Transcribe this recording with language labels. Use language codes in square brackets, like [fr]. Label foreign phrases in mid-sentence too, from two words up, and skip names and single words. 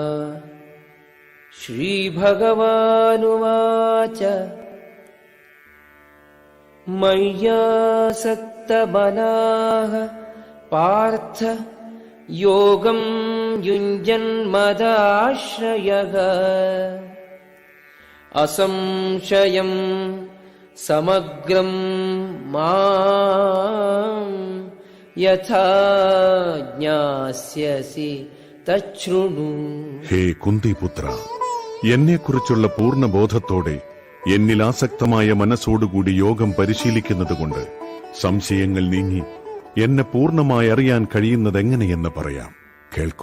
[sa] श्रीभगवानुवाच मय्यासक्तमनाः पार्थ योगं युञ्जन्मदाश्रयः असंशयं समग्रं माम् यथा ജ്ഞാസ്യസി തച്ഛൃണു. [ml] ഹേ കുന്തിപുത്ര, എന്നെക്കുറിച്ചുള്ള പൂർണ്ണബോധത്തോടെ എന്നിൽ ആസക്തമായ മനസ്സോടുകൂടി യോഗം പരിശീലിക്കുന്നതുകൊണ്ട് സംശയങ്ങൾ നീങ്ങി എന്നെ പൂർണ്ണമായി അറിയാൻ കഴിയുന്നതെങ്ങനെയെന്ന് പറയാം, കേൾക്കൂ.